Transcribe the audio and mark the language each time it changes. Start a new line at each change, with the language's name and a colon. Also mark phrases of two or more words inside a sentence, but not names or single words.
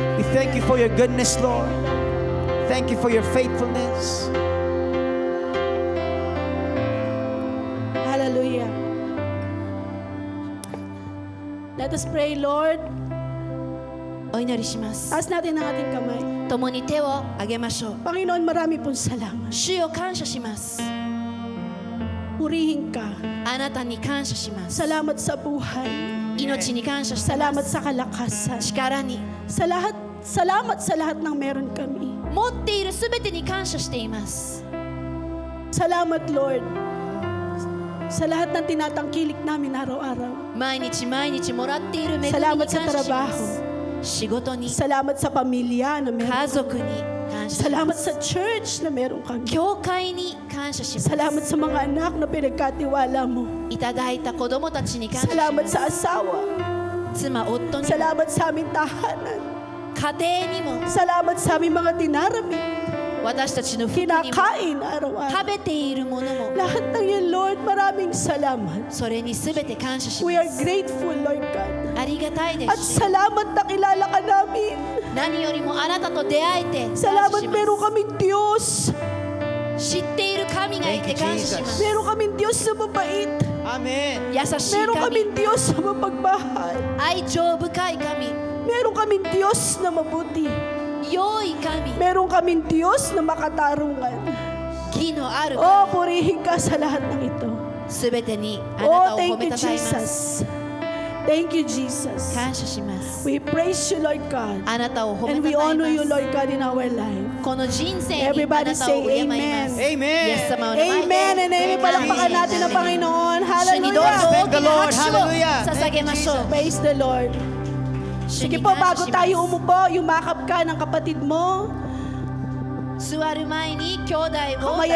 English: Thank you for your goodness, Lord. Thank you for your faithfulness. Hallelujah. Let us pray, Lord.
Japanese: お祈りします。
Filipino: Taas natin ang ating kamay.
Japanese: 共に手を挙げましょう。
Filipino: Panginoon, marami pong salamat.
Japanese: 主よ感謝します。
Filipino: Purihin ka.
Japanese: あなたに感謝します。
Filipino: Salamat sa buhay.
Japanese: 命に感謝してま
Filipino: Salamat
Japanese: す。
Filipino: sa kalakasan.
Japanese: 力に
Filipino: Salamat sa lahat ng meron kami.
Japanese: 持っているすべてに感謝しています。
Filipino: Salamat, Lord, sa lahat ng tinatangkilik namin araw-araw.
Japanese: 毎日毎日もらっている恵みに
Filipino: Salamat
Japanese: 感
Filipino: sa
Japanese: 謝しま
Filipino: trabaho.
Japanese: す。仕事に、
Filipino: Salamat sa pamilya na meron
Japanese: 家
Filipino: kami.
Japanese: 族に感謝しま
Filipino: Salamat
Japanese: す。
Filipino: sa church na meron kami.
Japanese: 教会に感謝します。
Filipino: Salamat sa mga anak na pinagkatiwala mo.
Japanese: いただいた子供たちに感謝し
Filipino: Salamat
Japanese: ます。
Filipino: sa asawa.
Japanese: 妻、夫にも、
Filipino: Salamat sa aming tahanan.
Japanese: 家庭にも、
Filipino: Salamat sa aming mga dinarami.
Japanese: 私たちの服にも、
Filipino: Kinakain araw-araw.
Japanese: 食べているものも、
Filipino: Lahat ng yan, Lord, maraming salamat.
Japanese: それにすべて感謝し
English: We
Japanese: ま
English: are
Japanese: す。
English: grateful, Lord God.
Japanese: ありがたいで
Filipino: At
Japanese: す。
Filipino: salamat na kilala ka namin.
Japanese: 何よりもあなたと出会えて感謝
Filipino: Salamat
Japanese: し
Filipino: meron
Japanese: ま
Filipino: kaming Diyos.
Japanese: す。知っている神がいて
English: Thank you,
Japanese: 感謝します。
Filipino: Meron kaming Diyos na mabait.
English: Amen.
Japanese: 優しい
Filipino: Meron
Japanese: 神、
Filipino: kaming Diyos na mapagmahal.
Japanese: 愛情深い神、
Filipino: Meron kaming Diyos na mabuti.
Japanese: 良い神、
Filipino: Meron kaming Diyos na makatarungan.
Japanese: 義のある
Filipino: Oh, purihin ka sa lahat ng ito.
Japanese: すべてにあなた
English: Oh,
Japanese: を褒
English: thank
Japanese: め
English: you,
Japanese: たたえます。
English: Jesus. Thank you, Jesus.
Japanese: 感謝します。
English: We praise you, Lord God.
Japanese: あなたを褒め
English: And
Japanese: た
English: we
Japanese: たえ
English: honor you,
Japanese: ます。
English: Lord God, in our life.
Japanese: この人生にあ
English: Everybody
Japanese: なたを
English: say
Japanese: 敬います。
English: Amen.
Japanese: イエス様の前で
English: Amen and amen.
Filipino: Palakpakan natin ang Panginoon.
Japanese: 主にどうぞ
English: Hallelujah.
Japanese: 大きな拍手
English: Hallelujah.
Japanese: を捧げましょう。
English: Praise the Lord.
Japanese: 主
Filipino: Sige
Japanese: に
Filipino: po,
Japanese: 感謝
Filipino: bago
Japanese: し
Filipino: tayo
Japanese: ます。
Filipino: umupo, yumakap ka ng kapatid mo.
Japanese: 座る前に兄弟を Kamaya